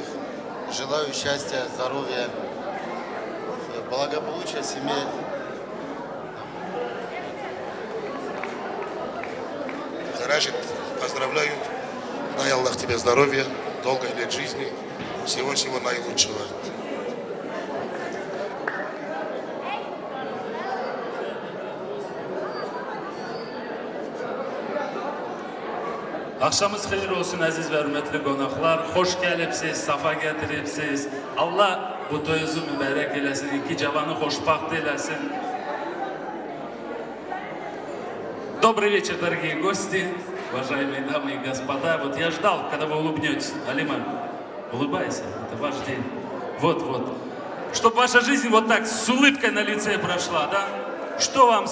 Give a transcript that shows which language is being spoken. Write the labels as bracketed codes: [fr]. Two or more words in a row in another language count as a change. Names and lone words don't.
[ru] Желаю счастья, здоровья, благополучия в семье. Рашид, поздравляю. Дай Аллах тебе здоровья, долгой лет жизни, всего-всего наилучшего. [az] Akşamınız xeyir olsun əziz və hörmətli qonaqlar. Xoş gəlibsiz, safa gətiribsiz. Allah bu toyunuzu mübarək eləsin, iki cavanı xoşbaxt eləsin. [ru] Добрый вечер, дорогие гости, уважаемые дамы и господа. Вот я ждал, когда вы улыбнетесь. Алима, улыбайся, это ваш день. Вот. Чтобы ваша жизнь вот так с улыбкой на лице прошла, да?